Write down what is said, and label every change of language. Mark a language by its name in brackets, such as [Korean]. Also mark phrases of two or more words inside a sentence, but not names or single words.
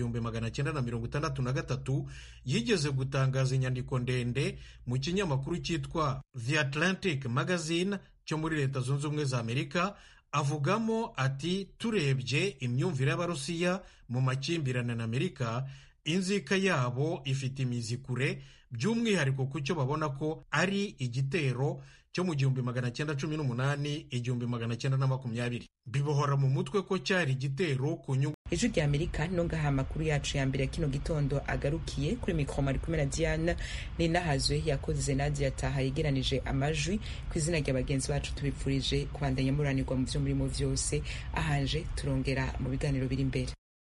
[Kinyarwanda] 1963, yigeze gutangaza inyandiko ndende mu kinyamakuru cyitwa The Atlantic Magazine cyo muri Leta Zunze Ubumwe za Amerika, avugamo ati turebye imyumvire y'Abarusiya mu makimbirane na Amerika, inzika yabo ifite imizi kure, by'umwihariko ku cyo babona ko ari igitero cyo mu 1918-1920. Bibohora mu mutwe ko cyari igitero ku nyungu. [Rundi] Ijwi rya Amerika no ngaha amakuru yacu ya mbere kino gitondo agarukiye. Kuri mikro mari kumwe na Diana Ninahazwe, yakoze Nadia Taha yegeranije amajwi. Ku izina rya bagenzi bacu tubipfurije kubandanya muranirwa mu byo murimo vyose. Ahanje turongera mu biganiro biri imbere.